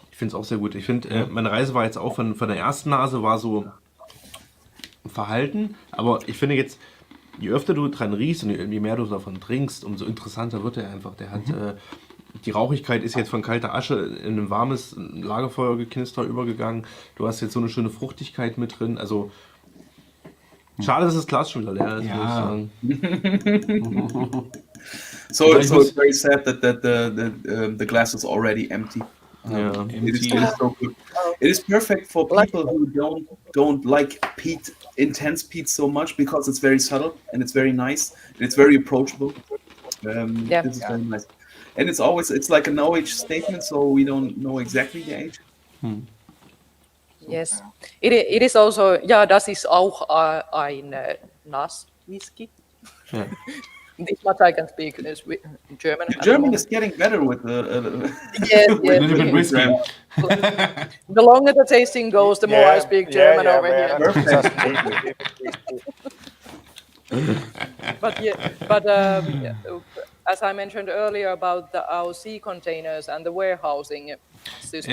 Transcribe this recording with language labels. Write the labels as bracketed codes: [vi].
[de] Ich finde es auch sehr gut. Ich finde, meine Reise war jetzt auch von der ersten Nase war so verhalten, aber ich finde jetzt, je öfter du dran riechst und je mehr du davon trinkst, umso interessanter wird er einfach. Der hat, die Rauchigkeit ist jetzt von kalter Asche in ein warmes Lagerfeuergeknister übergegangen. Du hast jetzt so eine schöne Fruchtigkeit mit drin. Also schade, dass das Glas schon wieder leer ist, muss ich sagen. [en] So it's very sad that the glass is already empty. It is so good. It is perfect for people who don't like peat, intense peat so much, because it's very subtle and it's very nice and it's very approachable. This is very nice. And it's like a no-age statement, so we don't know exactly the age. Yes, it is also, [de] das ist auch ein Nass-Whisky. [en] This much I can speak is German. German is getting better with the yes. A little bit risky. The longer the tasting goes, the more I speak German over here. But as I mentioned earlier about our sea containers and the warehousing system